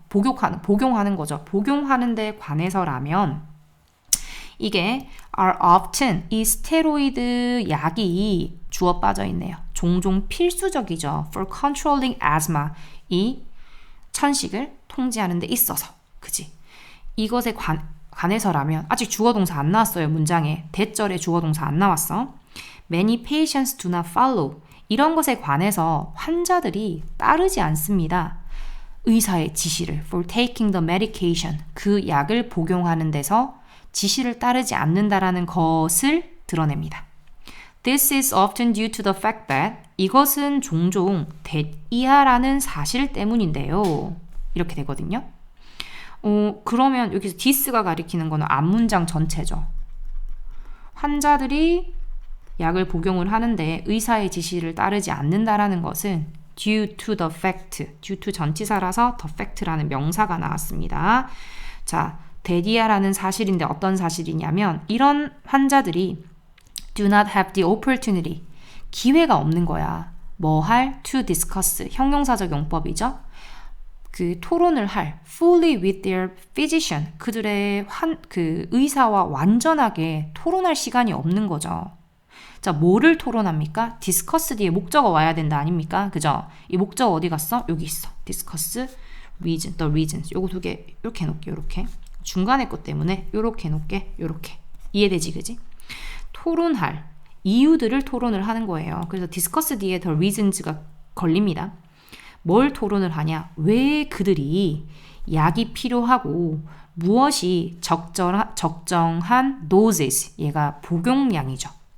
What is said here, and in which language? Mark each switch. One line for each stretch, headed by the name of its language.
Korean: 복용하는 거죠. 복용하는 데 관해서라면 이게
English: are often
Korean: 이 스테로이드 약이 주어 빠져 있네요. 종종 필수적이죠.
English: for controlling asthma
Korean: 이 천식을 통제하는 데 있어서. 그지? 이것에 관해서라면 아직 주어 동사 안 나왔어요. 문장에. 대절에 주어 동사 안 나왔어.
English: Many patients do not follow.
Korean: 이런 것에 관해서 환자들이 따르지 않습니다. 의사의 지시를
English: for taking the medication
Korean: 그 약을 복용하는 데서 지시를 따르지 않는다라는 것을 드러냅니다.
English: This is often due to the fact that
Korean: 이것은 종종 대이하라는 사실 때문인데요. 이렇게 되거든요. 그러면 여기서 this가 가리키는 거는 앞문장 전체죠. 환자들이 약을 복용을 하는데 의사의 지시를 따르지 않는다라는 것은
English: due to the fact,
Korean: due to 전치사라서 the fact라는 명사가 나왔습니다. 자, 대디아라는 사실인데 어떤 사실이냐면 이런 환자들이
English: do not have the opportunity,
Korean: 기회가 없는 거야. 뭐 할?
English: to discuss,
Korean: 형용사적 용법이죠. 그 토론을 할
English: fully with their physician,
Korean: 그들의 그 의사와 완전하게 토론할 시간이 없는 거죠. 자, 뭐를 토론합니까? discuss 뒤에 목적어 와야 된다 아닙니까? 그죠? 이 목적어 어디 갔어? 여기 있어.
English: discuss, reason, the reasons.
Korean: 요거 두 개 이렇게 해놓을게, 이렇게. 중간에 것 때문에 이렇게 해놓을게, 이렇게. 이해되지, 그지? 토론할 이유들을 토론을 하는 거예요. 그래서 discuss 뒤에
English: the reasons
Korean: 가 걸립니다. 뭘 토론을 하냐? 왜 그들이 약이 필요하고 무엇이 적정한 doses, 얘가 복용량이죠.